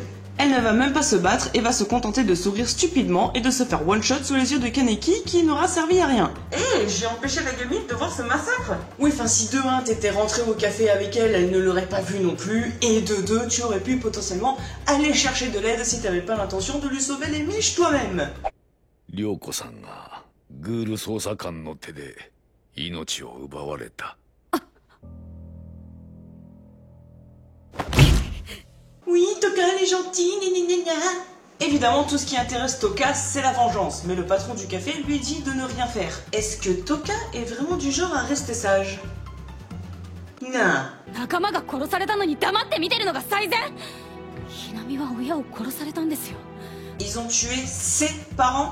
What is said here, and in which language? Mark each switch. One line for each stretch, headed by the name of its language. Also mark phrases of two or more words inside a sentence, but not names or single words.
French: Elle ne va même pas se battre et va se contenter de sourire stupidement et de se faire one-shot sous les yeux de Kaneki qui n'aura servi à rien. J'ai empêché la gamine de voir ce massacre. Oui, enfin si de 1 t'étais rentré au café avec elle, elle ne l'aurait pas vu non plus, et de 2 tu aurais pu potentiellement aller chercher de l'aide si t'avais pas l'intention de lui sauver les miches toi-même.
Japanese: Ryoko-sanがグール捜査官の手で命を奪われた。
French: Oui, Toka, elle est gentille, gna. Évidemment, tout ce qui intéresse Toka, c'est la vengeance, mais le patron du café lui dit de ne rien faire. Est-ce que Toka est vraiment du genre à rester sage? Non. Ils ont tué ses parents?